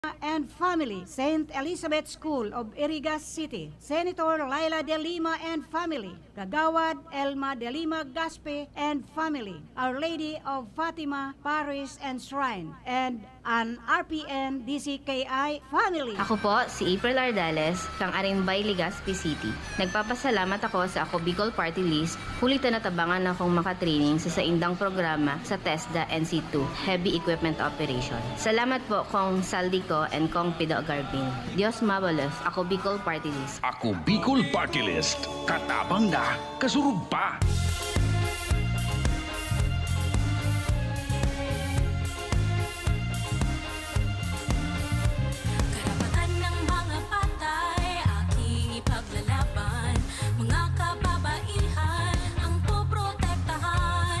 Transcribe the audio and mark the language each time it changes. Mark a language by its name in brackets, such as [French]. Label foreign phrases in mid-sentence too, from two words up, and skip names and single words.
[English] and family, St. Elizabeth School of Irigas City, Senator Laila de Lima and family, Kagawad Elma de Lima Gaspe and family, Our Lady of Fatima Parish and Shrine, and an RPN DCKI family. [Bikol] Ako po, si April Ardales, kang Arimbay, Legazpi City. Nagpapasalamat ako sa Ako Bicol Party List, kulit na natabangan akong makatraining sa saindang programa sa TESDA NC2, [English] Heavy Equipment Operation. [Bikol] Salamat po kong Saldico and kong Pido Garbin. Dios mabalos, Ako Bicol Party List. Ako Bicol Party List. Katabang na, kasurug pa. [Filipino] Karapatan ng mga patay, aking ipaglalaban. Mga kababaihan, ang poprotektahan.